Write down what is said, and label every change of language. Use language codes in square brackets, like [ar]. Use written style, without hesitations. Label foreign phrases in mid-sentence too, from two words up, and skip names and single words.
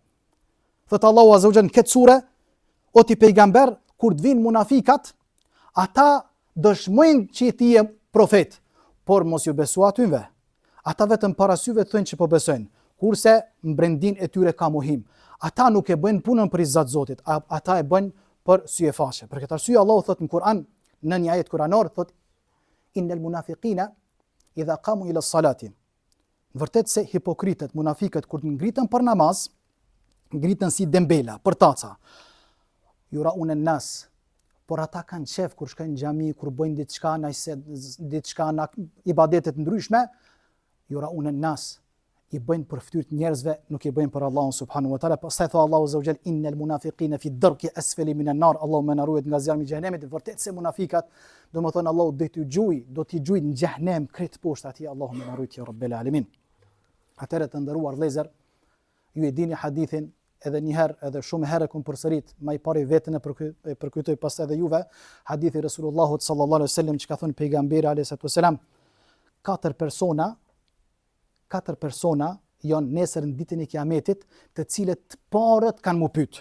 [sq] Thëtë Allahu [ar] عز وجل [sq] në këtë sure, o ti pejgamber, kur të vinë munafikat, ata dëshmojnë që ti je profet, por mos ju besu atyve. Ata vetëm parasyve të thënë që po besojnë, kurse mbrendin e tyre ka mohim. Ata nuk e bëjnë punën për izzat Zotit, ata e bëjnë për sy e faqe. Për këtë arsye Allahu thot në Kur'an, në një ajet kuranor, thot [ar] إن المنافقين إذا قاموا إلى الصلاة. [sq] Vërtet se hipokritët, munafiqët kur ngritën për namaz, ngritën si dembela, për taca. [ar] يراءون الناس, [sq] por ata kanë qef kur shkojnë në xhami, kur bëjnë diçka në ibadetet ndryshme, [ar] يراءون الناس, [sq] i bëjnë për fytyrt njerëzve, nuk i bëjnë për Allahun [ar] سبحانه وتعالى. [sq] Pastaj thot Allahu [ar] عز وجل إن المنافقين في الدرك الأسفل من النار. [sq] Allahu më na ruaj nga zjarmi i xhenemit. Vërtet se munafikat, domethënë Allahu do t'i gjujë në xhenem krejt poshtë atij. Allahu më na ruaj [ar] يا رب العالمين. [sq] Atëherë të nderuar vëllezër, ju e dini hadithin, edhe një herë, edhe shumë herë kum përsërit, më i pari vetën e përkujtoj pastaj edhe juve, hadithi Resulullahut [ar] صلى الله عليه وسلم [sq] që ka thënë pejgamberi [ar] عليه الصلاة والسلام, [sq] katër persona janë nesër në ditën e Kiametit, të cilët të parët kanë mu pyet.